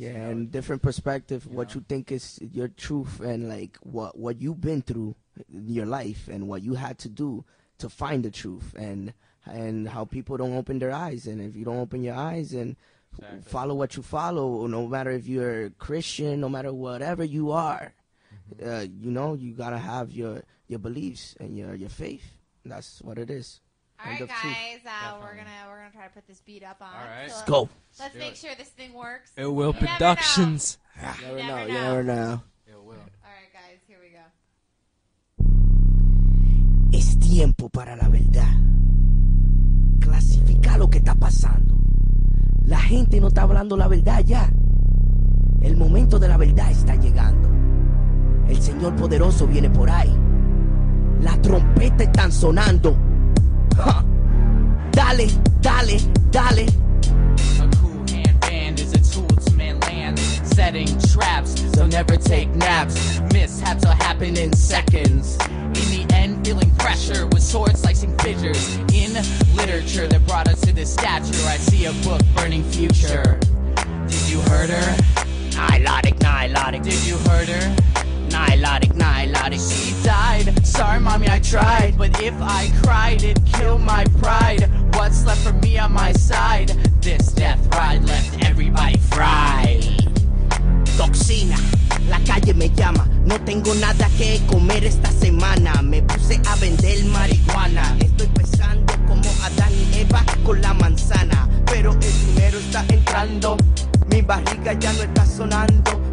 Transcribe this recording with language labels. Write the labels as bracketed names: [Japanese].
[English] Yeah, and different perspective, what you think is your truth, and like what you've been through in your life, and what you had to do to find the truth, and how people don't open their eyes, and if you don't open your eyes and follow what you follow, no matter if you're Christian, no matter whatever you are, you gotta have your beliefs and your faith. That's what it is. All right, guys, we're gonna try to put this beat up on. All right, let's go. Let's make sure this thing works. It will Productions. You never know. It will. All right, guys, here we go. [Spanish] Es tiempo para la verdad. Clasifica lo que está pasando. La gente no está hablando la verdad ya. El momento de la verdad está llegando. El Señor poderoso viene por ahí. Las trompetas están sonando. Huh. Dale, dale, dale. [English] A cool hand band is a tool to man land, setting traps, so never take naps. Mishaps will happen in seconds. In the end, feeling pressure with sword slicing fissures. In literature that brought us to this stature, I see a book burning future. Did you hurt her? Nilotic, Nilotic. Did you hurt her? Nilotic, Nilotic. She died. Sorry, mommy, I tried. But if I cried, it'd kill my pride. What's left for me on my side? This death ride left everybody fried. [Spanish] Tocxina, la calle me llama. No tengo nada que comer esta semana. Me puse a vender marihuana. Estoy pesando como Adán y Eva con la manzana. Pero el dinero está entrando. Mi barriga ya no está sonando.